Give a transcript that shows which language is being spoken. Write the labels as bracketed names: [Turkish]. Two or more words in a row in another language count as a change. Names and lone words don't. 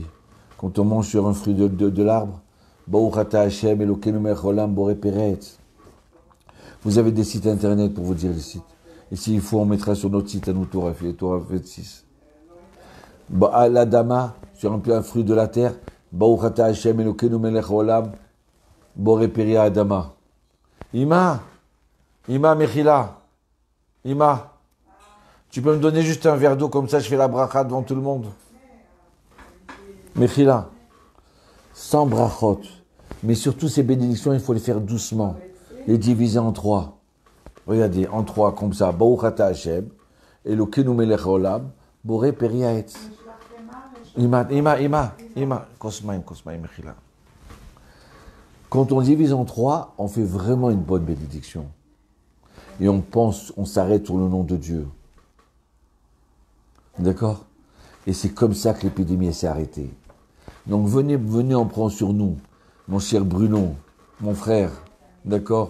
[French] Quand on mange sur un fruit de l'arbre, vous avez des sites internet pour vous dire les sites. Et s'il faut, on mettra sur notre site à nous, Torah 26. L'Adama, sur un fruit de la terre, [Hebrew] ברוך השם אלוקינו מלך העולם, בורא פרי אדמה. אמא מחילה, [French] Ima, tu peux me donner juste un verre d'eau, comme ça je fais la bracha devant tout le monde. Mechila, sans brachot. Mais surtout ces bénédictions, il faut les faire doucement, les diviser en 3. Regardez, en 3, comme ça. [Hebrew] ברוך אתה השם, אלוקינו מלך העולם, בורא פרי עץ. אמא, כוס מים, מחילה. [French] Quand on divise en 3, on fait vraiment une bonne bénédiction. Et on s'arrête sur le nom de Dieu. D'accord? Et c'est comme ça que l'épidémie s'est arrêtée. Donc venez, on prend sur nous, mon cher Bruno, mon frère, d'accord?